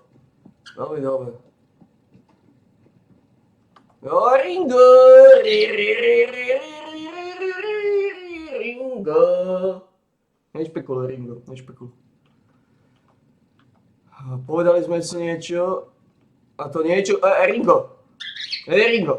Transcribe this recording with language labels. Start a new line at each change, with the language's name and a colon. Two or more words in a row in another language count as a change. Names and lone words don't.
Slovak: Veľmi dobre. Ringo! Ringo! Nešpekuluj, Ringo, nešpekuluj. Povedali sme si niečo. A to niečo... Ringo! Ringo!